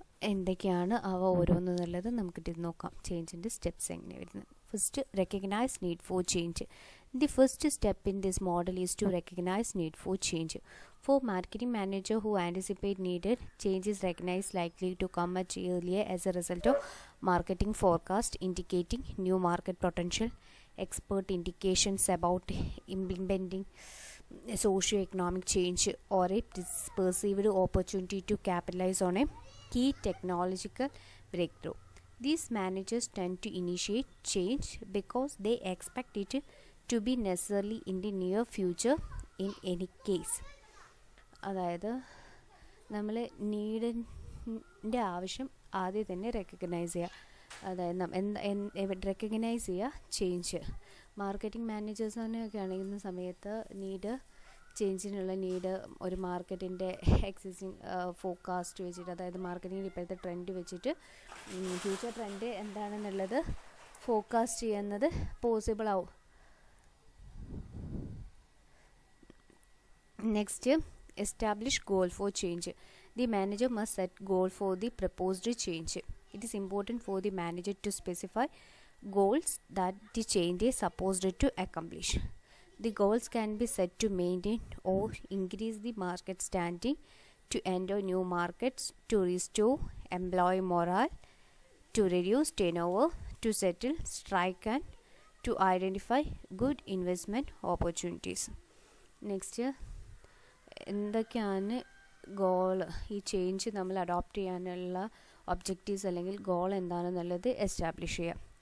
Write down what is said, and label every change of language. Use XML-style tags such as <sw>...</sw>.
<ml>എന്തൊക്കെയാണ് അവ ഓരോന്നെന്നുള്ളത് നമുക്കിട്ട് നോക്കാം. ചേഞ്ചിൻ്റെ സ്റ്റെപ്സ് എങ്ങനെ വരുന്നത്. First,</ml> <en>Recognise need for change. The first step in this model is to recognize need for change. For marketing manager who anticipate needed, change is recognized likely to come much earlier as a result of marketing forecast indicating new market potential, expert indications about implementing socio-economic change, or a perceived opportunity to capitalize on a key technological breakthrough. These managers tend to initiate change because they expect it to be necessarily in the near future in any case.</en> <ml>അതായത് നമ്മൾ നീഡിൻ്റെ ആവശ്യം ആദ്യം തന്നെ recognise ചെയ്യുക. അതായത് recognise ചെയ്യുക change. Marketing മാനേജേഴ്സിനൊക്കെ ആണെങ്കിൽ സമയത്ത് ചേഞ്ചിനുള്ള നീഡ് ഒരു മാർക്കറ്റിൻ്റെ എക്സിസ്റ്റിംഗ് ഫോക്കാസ്റ്റ് വെച്ചിട്ട്, അതായത് മാർക്കറ്റിങ്ങിൽ ഇപ്പോഴത്തെ ട്രെൻഡ് വെച്ചിട്ട് ഫ്യൂച്ചർ ട്രെൻഡ് എന്താണെന്നുള്ളത് ഫോക്കാസ്റ്റ് ചെയ്യുന്നത് പോസിബിൾ ആവും.</ml> <en>Next, establish goal for change. The manager must set goal for the proposed change. It is important for the manager to specify goals that the change is supposed to accomplish. The goals can be set to maintain or increase the market standing, to enter new markets, to restore employee morale, to reduce turnover, to settle strike, and to identify good investment opportunities.</en> <ml>Next, എന്തൊക്കെയാണ് goal, ഈ change നമ്മൾ adopt ചെയ്യാനുള്ള objectives അല്ലെങ്കിൽ goal എന്താണെന്നുള്ളത് establish ചെയ്യാം.</ml>